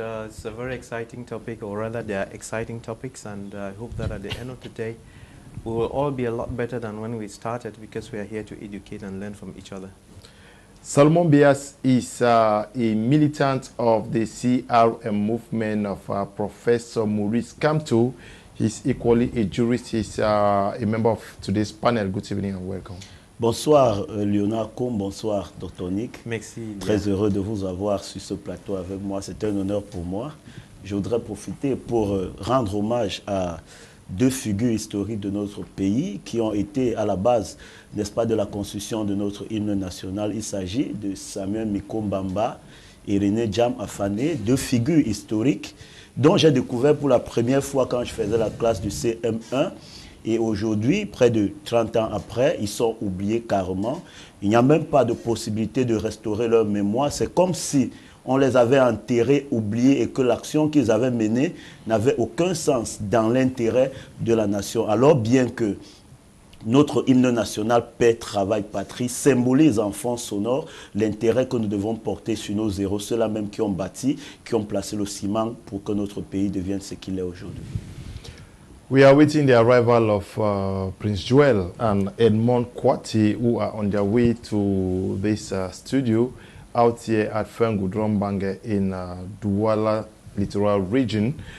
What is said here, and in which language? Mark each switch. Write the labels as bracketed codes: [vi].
[en] It's a very exciting topic, or rather they are exciting topics, and I hope that at the end of the day we will all be a lot better than when we started, because we are here to educate and learn from each other. Salomon Bias is a militant of the CRM movement of Professor Maurice Kamto. He's equally a jurist. He's a member of today's panel. Good evening and welcome. [fr] Bonsoir Léonard Combe, bonsoir Dr. Nick. Merci. Très heureux de vous avoir sur ce plateau avec moi. C'est un honneur pour moi. Je voudrais profiter pour rendre hommage à deux figures historiques de notre pays qui ont été à la base, n'est-ce pas, de la construction de notre hymne national. Il s'agit de Samuel Mikombamba et René Djam Afane, deux figures historiques dont j'ai découvert pour la première fois quand je faisais la classe du CM1. Et aujourd'hui, près de 30 ans après, ils sont oubliés carrément. Il n'y a même pas de possibilité de restaurer leur mémoire. C'est comme si on les avait enterrés, oubliés, et que l'action qu'ils avaient menée n'avait aucun sens dans l'intérêt de la nation. Alors bien que notre hymne national, paix, travail, patrie, symbolise en fond sonore l'intérêt que nous devons porter sur nos héros, ceux-là même qui ont bâti, qui ont placé le ciment pour que notre pays devienne ce qu'il est aujourd'hui. [en] We are waiting the arrival of Prince Joel and Edmond Kwati, who are on their way to this studio out here at Fengudrombange in Douala Littoral Region.